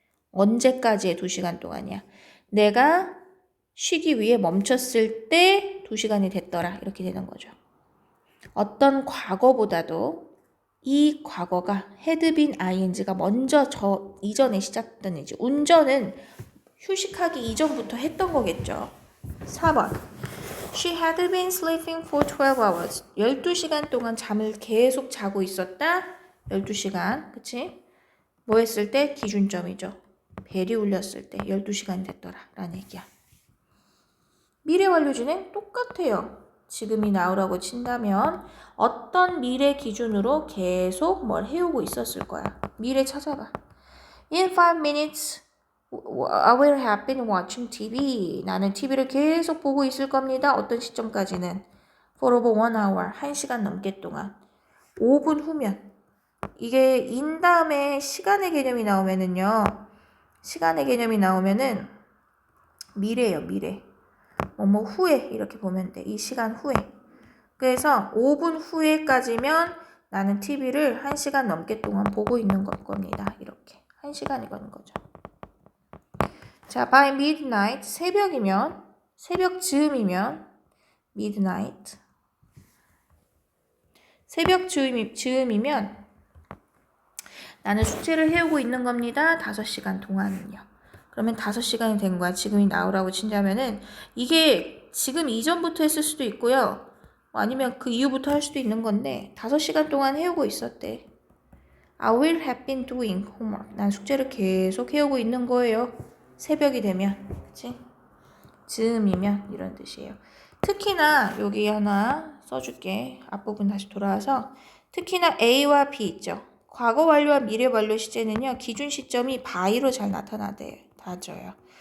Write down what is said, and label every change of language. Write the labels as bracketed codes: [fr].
[ko] 언제까지의 2시간 동안이야. 내가 쉬기 위해 멈췄을 때 2시간이 됐더라. 이렇게 되는 거죠. 어떤 과거보다도 이 과거가 [en] had been ing [ko] 가 먼저 이전에 시작된 일이지. 운전은 휴식하기 이전부터 했던 거겠죠. [en] 4번 She had been sleeping for 12 hours. [ko] 12시간 동안 잠을 계속 자고 있었다. 12시간. 그치? 뭐 했을 때? 기준점이죠. 벨이 울렸을 때 12시간이 됐더라. 라는 얘기야. 미래 완료 진행 똑같아요. 지금이 나오라고 친다면 어떤 미래 기준으로 계속 뭘 해오고 있었을 거야. 미래 찾아봐. [en] In 5 minutes I will have been watching TV. [ko] 나는 TV를 계속 보고 있을 겁니다. 어떤 시점까지는? [en] For over 1 hour. [ko] 1시간 넘게 동안. 5분 후면. 이게 in 다음에 시간의 개념이 나오면은요. 시간의 개념이 나오면은 미래예요, 미래. 뭐뭐 후에 이렇게 보면 돼. 이 시간 후에. 그래서 5분 후에까지면 나는 TV를 1시간 넘게 동안 보고 있는 겁니다. 이렇게 1시간이건 거죠. 자, [en] by midnight [ko] 새벽이면 새벽 즈음이면 midnight 새벽 즈음이면 나는 숙제를 해오고 있는 겁니다. 5시간 동안은요. 그러면 5시간이 된 거야. 지금이 나오라고 친다면은 이게 지금 이전부터 했을 수도 있고요. 아니면 그 이후부터 할 수도 있는 건데 5시간 동안 해오고 있었대. [en] I will have been doing homework. [ko] 난 숙제를 계속 해오고 있는 거예요. 새벽이 되면. 그치? 즈음이면 이런 뜻이에요. 특히나 여기 하나 써줄게. 앞부분 다시 돌아와서 특히나 A와 B 있죠. 과거 완료와 미래 완료 시제는요. 기준 시점이 by로 잘 나타나져요.